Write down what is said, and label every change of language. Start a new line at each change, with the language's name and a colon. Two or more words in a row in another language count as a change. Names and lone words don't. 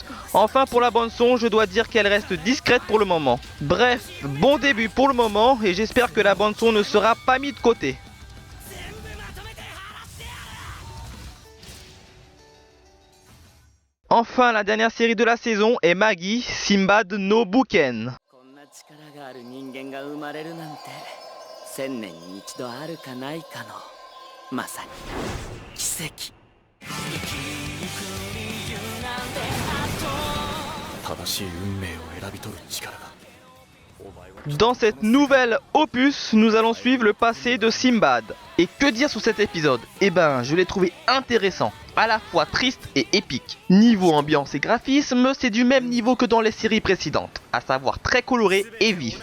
French: Enfin pour la bande son, je dois dire qu'elle reste discrète pour le moment. Bref, bon début pour le moment et j'espère que la bande son ne sera pas mise de côté. Enfin, la dernière série de la saison est Magi Simbad no Buken.
Japanese: こんな力がある人間が生まれるなんて1000年に一度あるかないかのまさに奇跡。正しい運命を選び取る力が。
French: Dans cette nouvelle opus, nous allons suivre le passé de Simbad. Et que dire sur cet épisode? Je l'ai trouvé intéressant, à la fois triste et épique. Niveau ambiance et graphisme, c'est du même niveau que dans les séries précédentes, à savoir très coloré et vif.